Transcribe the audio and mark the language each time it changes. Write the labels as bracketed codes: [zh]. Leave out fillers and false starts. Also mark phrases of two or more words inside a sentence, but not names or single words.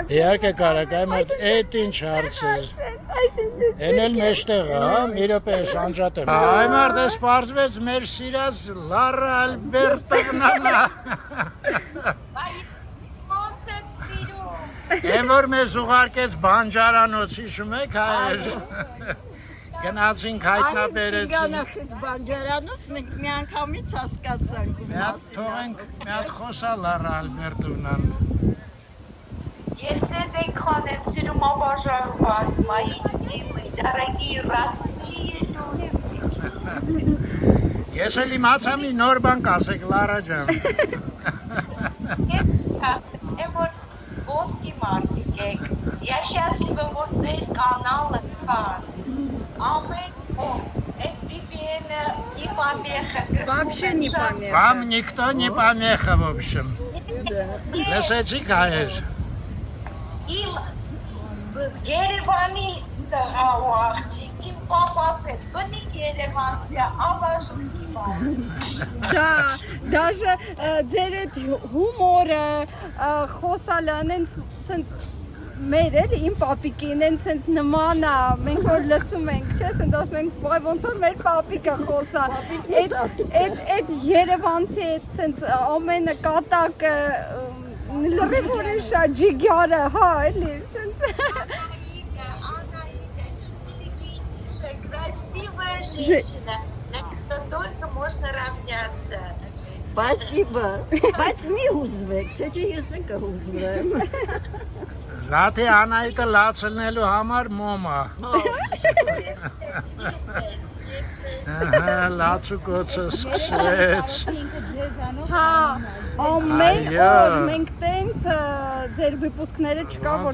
[hy] Իհարկե կարակ, այդ ինչ հարց է։ Էն էլ մեջտեղ է, հա, մի րոպե շանջատեմ։ Այ մարդ էս պարզվեց մեր սիրած Լարա Ալբերտովնան է։ Էն որ մեզ ուղարկեց բանջարանոց, հիշում եք հայեր։ Գնացինք հայտնաբերեցինք։ Ցիգան ասեց բանջարանոց, մենք մի անգամից հասկացանք ու Մի հատ թողենք, մի հատ խոսա Լարա Ալբերտովնան։ Ես ձեզ եք խանեմ սիրում [ru] обожаю вас, мои любимые, дорогие, родные люди։ [hy] Ես էլ իմացա մի նոր բան կասեք Լարա ջան։ Եմ որ ոսկի մարդիկ եք, [ru] я счастлива, [hy] որ ձեր կանալը կան, ամեն օր, այդ VPN-ը [ru] не помеха։ Вообще не помеха։ Вам никто не помеха, в общем։ [hy] Լսեցիք հայեր։ Իմ Երևանի տղա ու աղջիկ, իմ պապաս հետ, բնիկ Երևանցիա, ավաժուտի [ru] Да, даже [hy] ձեր այդ հումորը, խոսալն են ցենց մեր էլ իմ պապիկին են ցենց նման է, մենք որ լսում ենք, չէ՞, ցենց ասում ենք, «Ոայ ոնց որ մեր պապիկը խոսա»։ Այդ Երևանցի այդ ցենց ամենը կատակը լրիվ շատ ջիգյարը, հա, էլի, ցենց [ru] красивая женщина, на которую только можно равняться։ [hy] Спасибо։ Բայց մի հուզվեք, թե չէ ես են կհուզվեմ։ Զատի Անահիտը լացնելու համար մոմա։ Ահա, լացուկոցը սկսեց։ հա, ամեն օր մենք տենց ձեր վիպուսկները չկա որ